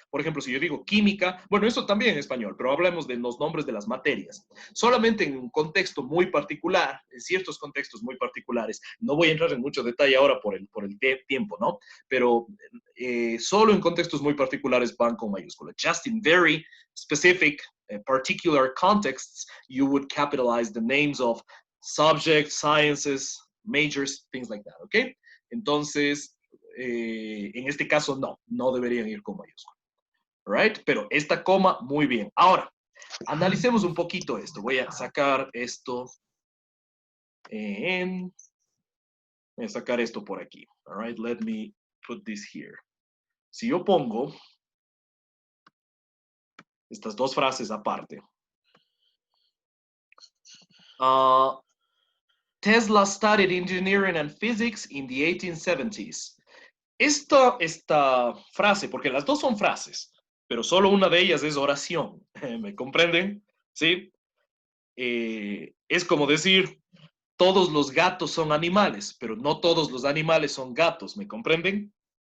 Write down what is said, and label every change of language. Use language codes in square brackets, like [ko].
[es] Por ejemplo, si yo digo química, bueno, eso también en español, pero hablamos de los nombres de las materias. Solamente en un contexto muy particular, en ciertos contextos muy particulares. No voy a entrar en mucho detalle ahora por el tiempo, ¿no? Pero solo en contextos muy particulares van con mayúscula. [en] Just in very specific, particular contexts, you would capitalize the names of subjects, sciences, majors, things like that, ¿ok? [es] Entonces, en este caso no deberían ir con mayúscula. Right? Pero esta coma, muy bien. Ahora, analicemos un poquito esto. Voy a sacar esto voy a sacar esto por aquí. [en] All right, let me put this here. [es] Si yo pongo estas dos frases aparte. [en] Tesla studied engineering and physics in the 1870s. [es] Esta frase, porque las dos son frases, pero solo una de ellas es oración. ¿Me comprenden? ¿Sí? Es como decir, todos los gatos son animales, pero no todos los animales son gatos. ¿Me comprenden?